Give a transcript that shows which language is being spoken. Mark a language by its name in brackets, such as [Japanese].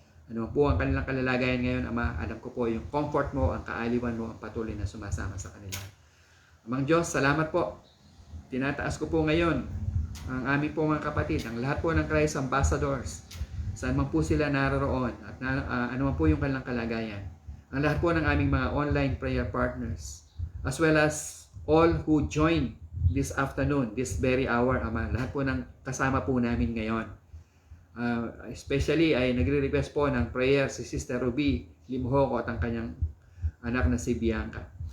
[Filipino] Ano po ang kanilang kalalagayan ngayon, Ama, alam ko po yung comfort mo, ang kaaliwan mo, ang patuloy na sumasama sa kanila. Amang Diyos, salamat po. Tinataas ko po ngayon ang aming po mga kapatid, ang lahat po ng Christ Ambassadors, saan man po sila naroroon at ano man po yung kanilang kalagayan. Ang lahat po ng aming mga [English] online prayer partners, as well as all who join this afternoon, this very hour, Ama. [Filipino] Lahat po ng kasama po namin ngayon. Especially ay nagre-request po ng prayer si Sister Ruby Limhoco at ang kanyang anak na si Bianca.